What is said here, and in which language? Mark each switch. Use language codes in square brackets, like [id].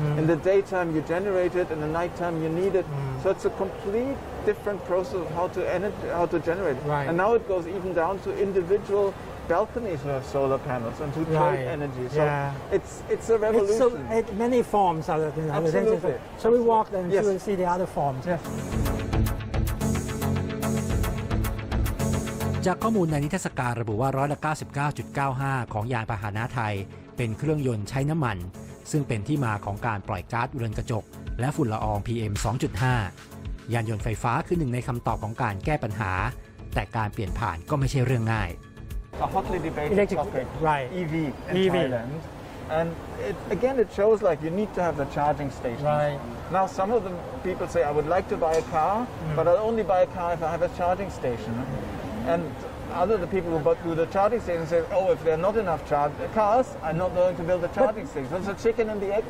[en] In the daytime, you generate it. In the nighttime, you need it. So it's a complete different process of how to generate it. And now it goes even down to individual balconies who have solar panels and to trade energy. So it's a revolution. It's many forms. Absolutely. So we walk and see the other forms. [th] จากข้อมูลในนิทรรศการระบุว่า99.95%ของยานพาหนะไทยเป็นเครื่องยนต์ใช้น้ำมันซึ่งเป็นที่มาของการปล่อยก๊าซเรือนกระจกและฝุ่นละออง PM 2.5 ยานยนต์ไฟฟ้าคือหนึ่งในคำตอบของการแก้ปัญหาแต่การเปลี่ยนผ่านก็ไม่ใช่เรื่องง่าย [en] A hotly debated topic, EV in Thailand. And again, it shows like you need to have the charging stations. Right. Now, some of the people say, I would like to buy a car, but I'll only buy a car if I have a charging station. And other the people who do the charging station say, oh, if there are not enough cars, I'm not going to build a charging station. So it's a chicken and the egg.